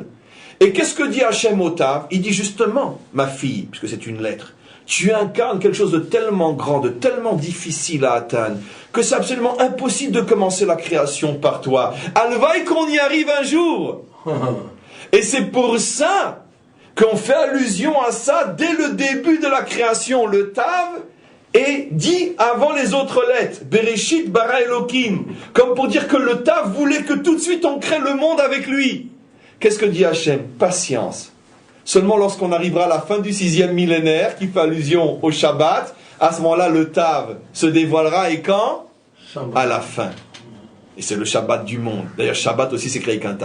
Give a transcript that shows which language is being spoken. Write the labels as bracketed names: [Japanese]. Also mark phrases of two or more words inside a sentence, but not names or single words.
[French] Et qu'est-ce que dit Hachem au Tav? Il dit justement, ma fille, puisque c'est une lettre, tu incarnes quelque chose de tellement grand, de tellement difficile à atteindre, que c'est absolument impossible de commencer la création par toi. Alvaï qu'on y arrive un jour. Et c'est pour ça qu'on fait allusion à ça dès le début de la création. Le Tav est dit avant les autres lettres. [Hebrew] בראשית ברא אלוקים. [French] Comme pour dire que le Tav voulait que tout de suite on crée le monde avec lui. Qu'est-ce que dit Hachem? Patience. Seulement lorsqu'on arrivera à la fin du 6e millénaire, qui fait allusion au Shabbat, à ce moment-là, le Tav se dévoilera. Et quand? À la fin. Et c'est le Shabbat du monde. D'ailleurs, Shabbat aussi, c'est créé avec un Tav.